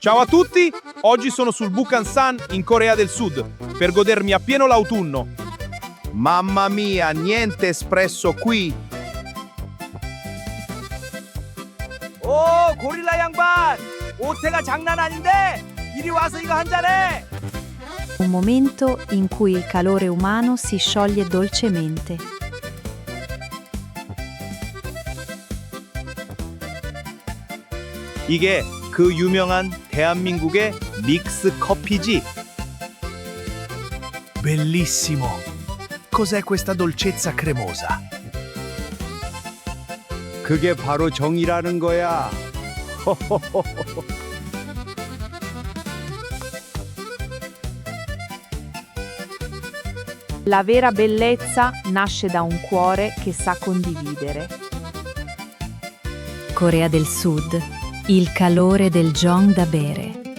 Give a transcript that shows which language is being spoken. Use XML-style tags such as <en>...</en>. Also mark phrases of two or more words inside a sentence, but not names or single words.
<it>Ciao a tutti, oggi sono sul Bukhansan in Corea del Sud per godermi appieno l'autunno. Mamma mia, niente espresso qui.</it> <ko>오, 고릴라 양반! 오태가 장난 아닌데? 이리 와서 이거 한 잔해!</ko> <it>Un momento in cui il calore umano si scioglie dolcemente.</it> <ko>이게 그 유명한 대한민국의 믹스 커피지.</ko> <it>Bellissimo! Cos'è questa dolcezza cremosa?</it> <ko>그게 바로 정이라는 거야.</ko> <it>La vera bellezza nasce da un cuore che sa condividere. Corea del Sud, il calore del Jong da bere.</it>